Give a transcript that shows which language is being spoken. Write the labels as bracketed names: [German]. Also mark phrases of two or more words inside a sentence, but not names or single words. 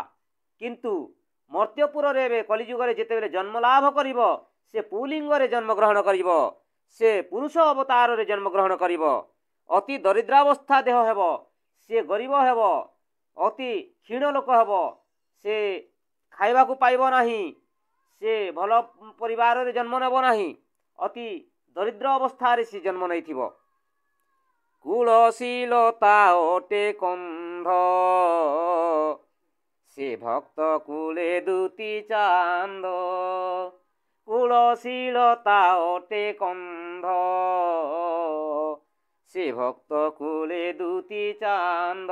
[Odia] କିନ୍ତୁ ମର୍ତ୍ତ୍ୟପୁର ରେ କଳିଯୁଗ ଯେତେ ଜନ୍ମ ଲାଭ କରିବ ସେ ପୁଲିଙ୍ଗ ରେ ଜନ୍ମ ଗ୍ରହଣ କରିବ ସେ ପୁରୁଷ ଅବତାର ରେ ଜନ୍ମ ଗ୍ରହଣ କରିବ ଅତି ଦରିଦ୍ରାବସ୍ଥା ଦେହ ହେବ ସେ ଗରିବ ହେବ ଅତି କ୍ଷୀଣ ଲୋକ ହେବ ସେ ଖାଇବାକୁ ପାଇବ ନାହିଁ ସେ ଭଲ ପରିବାର ରେ ଜନ୍ମ ନେବ ନାହିଁ ଅତି ଦରିଦ୍ର ଅବସ୍ଥାରେ ସେ ଜନ୍ମ ନେଇଥିବ। କୁଳଶୀଲତା ଅଟେ କନ୍ଧ, ସେ ଭକ୍ତ କୁଳେ ଦୁତି ଚାନ୍ଦ। କୁଳଶୀଲତା ଅଟେ କନ୍ଧ, ସେ ଭକ୍ତ କୁଳେ ଦୁତି ଚାନ୍ଦ।